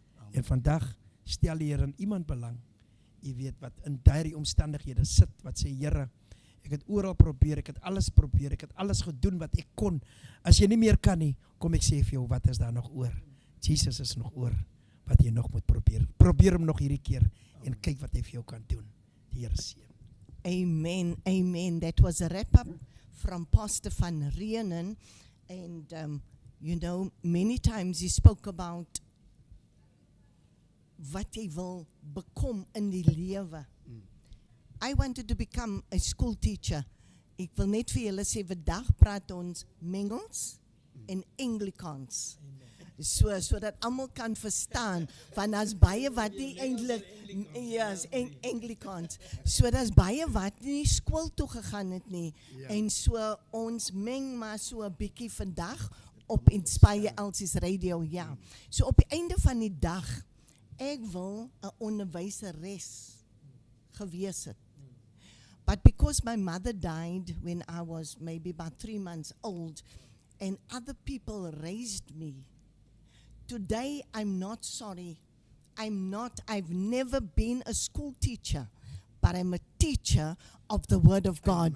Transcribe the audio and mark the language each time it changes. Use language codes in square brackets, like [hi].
[af] En vandag stel die Here in iemand belang, jy weet wat in daardie omstandighede sit, wat sê, Here, ek het oral probeer, ek het alles gedoen wat ek kon, as jy nie meer kan nie, kom ek sê vir jou, wat is daar nog oor? Jesus is nog oor, wat jy nog moet probeer hom nog hierdie keer, en kyk wat hy vir jou kan doen, die Here seën. Amen, amen. [en] That was a wrap-up from Pastor Van Rienen. And, you know, many times he spoke about [af] wat jy wil bekom in die lewe. [en] I wanted to become a school teacher. [af] Ek wil net vir julle sê, vandag praat ons Mengels en Anglicans. So dat almal kan verstaan, want daar's baie wat nie eintlik, yes, Anglicans. So daar's baie wat nie skool toe gegaan het nie. En so ons meng maar so 'n bietjie vandag op Inspire Elsie's Radio, ja. So op die einde van die dag, ek wil 'n onderwyseres gewees het. [en] But because my mother died when I was maybe about 3 months old, and other people raised me, today I'm not sorry. I've never been a school teacher, but I'm a teacher of the Word of God.